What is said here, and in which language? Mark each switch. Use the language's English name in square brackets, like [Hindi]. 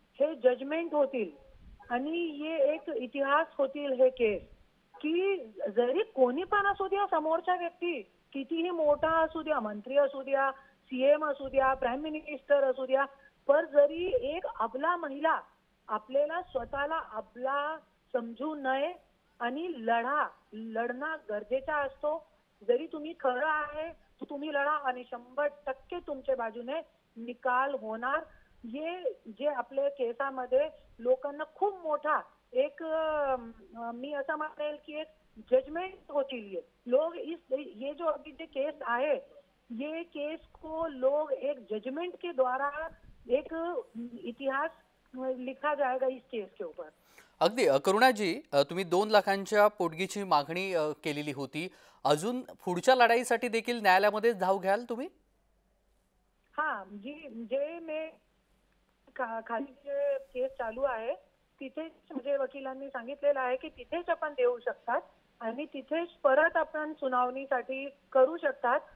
[Marathi] हे जजमेंट होतील आणि हे एक इतिहास होतील हे केस, की जरी कोणी पण असू द्या, समोरचा व्यक्ती कितीही मोठा असू द्या, मंत्री असू द्या, सीएम असू द्या, प्राईम मिनिस्टर असू द्या, पण जरी एक अबला महिला आपल्याला स्वतःला अबला समजू नये आणि लढणं गरजेचा असतो. जरी तुम्ही खरं आहे तर तुम्ही लढा आणि 100% तुमच्या बाजूने निकाल होणार. हे जे आपल्या केसामध्ये लोकांना खूप मोठा एक मी असं म्हणेल की एक जजमेंट होतील. [Hindi] ये लोग ये जो अभी जो केस आहे, ये केस को लोग एक जजमेंट के द्वारा एक इतिहास लिखा जाएगा इस केस के ऊपर. [Marathi] अगदी करुणाजी, तुम्ही 2 लाखांच्या पोटगीची मागणी केलेली होती. अजून पुढच्या लढाईसाठी देखील न्यायालयामध्ये धाव घ्याल तुम्ही? हा, जी जे मी खाली जे केस चालू आहे तिथेच म्हणजे वकिलांनी सांगितलेलं आहे की तिथेच आपण देऊ शकतात आणि तिथेच परत आपण सुनावणीसाठी करू शकतात.